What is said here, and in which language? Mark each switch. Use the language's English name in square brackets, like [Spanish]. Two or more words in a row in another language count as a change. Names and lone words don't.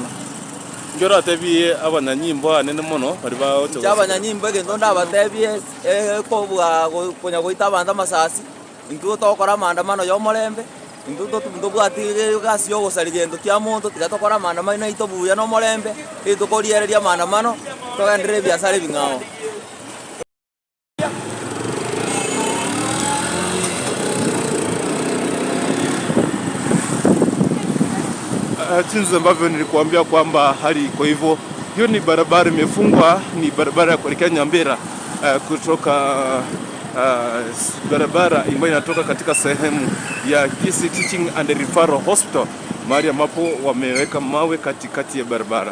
[Gusii] Ngora tebie abanyanyimbo anene mono bari baoto abanyanyimbo egento ndabatebie ko bwa konya goita banda masasi intu tokora maandamano yo morembe intu tubwatige gasi yo gusarigendo kya muntu tigatokora maandamano ito buya no morembe itukoriereria maandamano togendere biashara bingao. [Swahili] Jinsi ambavyo nilikuambia kwamba hali iko hivyo. Hiyo ni barabara imefungwa, ni barabara ya kuelekea Nyambera kutoka barabara ambayo inatoka katika sehemu ya Kisii Teaching and Referral Hospital, mahali ambapo wameweka mawe katikati ya barabara.